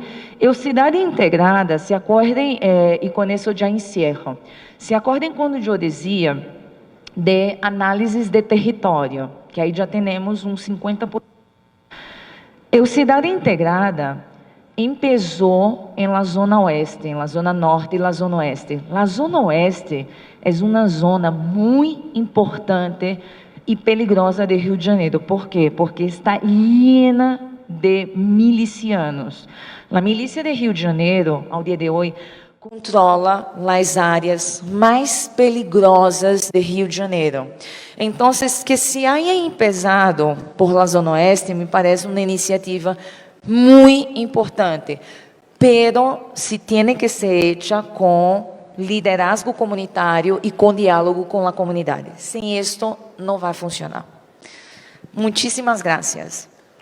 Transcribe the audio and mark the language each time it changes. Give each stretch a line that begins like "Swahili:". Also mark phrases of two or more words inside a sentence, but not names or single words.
Portuguese: Eu, cidade integrada, se acordem, e com isso já encerro, se acordem quando eu dizia de análises de território, que aí já temos uns 50%. Eu, cidade integrada, começou em la zona oeste, em la zona norte e la zona oeste. La zona oeste é uma zona muito importante e peligrosa de Rio de Janeiro. Por quê? Porque
Spanish: está llena de milicianos.
Portuguese: A milícia de Rio de Janeiro, ao dia de hoje, controla as áreas mais peligrosas de Rio de Janeiro. Então,
Spanish: que se haya empezado por la Zona Oeste,
Portuguese: me parece uma iniciativa muito importante,
Spanish: pero se tiene que ser hecha
Portuguese: com liderazgo comunitário e com diálogo com a comunidade. Sem isto, não vai funcionar. Muitíssimas graças.